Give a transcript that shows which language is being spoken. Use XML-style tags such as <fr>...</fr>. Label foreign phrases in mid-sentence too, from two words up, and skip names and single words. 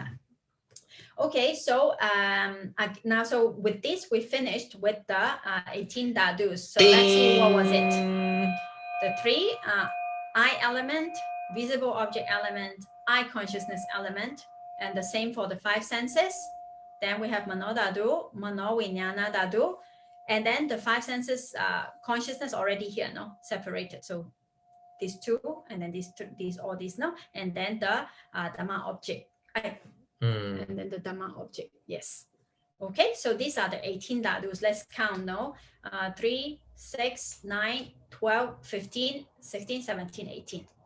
<en>Okay, so now with this we finished with the 18 dhātus. So let's see, what was it? The three eye element, visible object element, eye consciousness element, and the same for the five senses. Then we have</en> <pi>mano dhātu, mano vijnana dhātu,</pi> <en>and then the five senses consciousness already here, no, separated. So these two, and then all these, no, and then the dhamma object. And then the dhamma object, yes. Okay, so these are the 18 dhātus. Let's count, no? 3, 6, 9, 12, 15, 16, 17, 18.</en>